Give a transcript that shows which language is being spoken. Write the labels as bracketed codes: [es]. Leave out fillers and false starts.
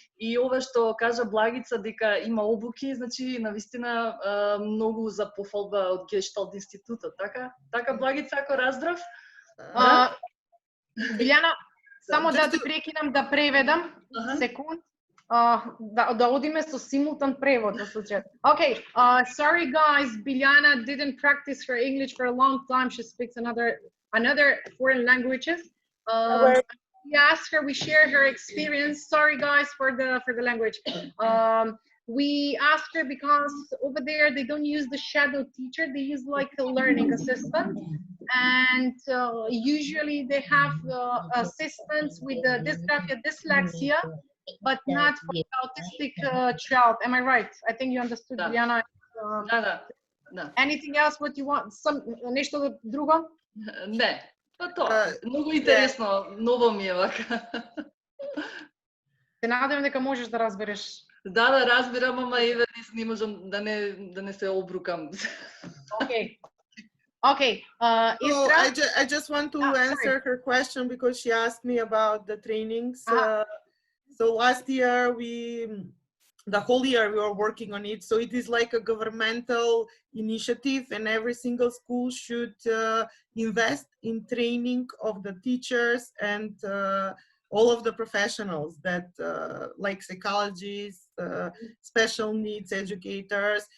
[mk] И ова што кажа Благица дека има обуки, значи навистина многу за пофалба од Гешталт институтот, така? Така Благица, ако раздрав? Биљана, само да те прекинам да преведам, секунд. Да одиме со simultan превод во случајот. [en] Okay, sorry guys, Biljana didn't practice her English for a long time. She speaks another foreign languages. We asked her, we shared her experience. Sorry guys for the language. We asked her because over there they don't use the shadow teacher, they use like a learning assistant. And usually they have assistants with the dysgraphia, dyslexia, but not for the autistic child. Am I right? I think you understood, Biljana. [mk] Да. [en] Anything else what you want? [mk] Нешто друго? Не. Па тоа, многу интересно, ново ми е вака. Се надевам дека можеш да разбереш. Да, разбирам, ама еве не можам да не се обрукам. [en] Okay. So I just want to answer her question because she asked me about the trainings. So last year the whole year we were working on it. So it is like a governmental initiative, and every single school should invest in training of the teachers and all of the professionals that like psychologists, special needs educators.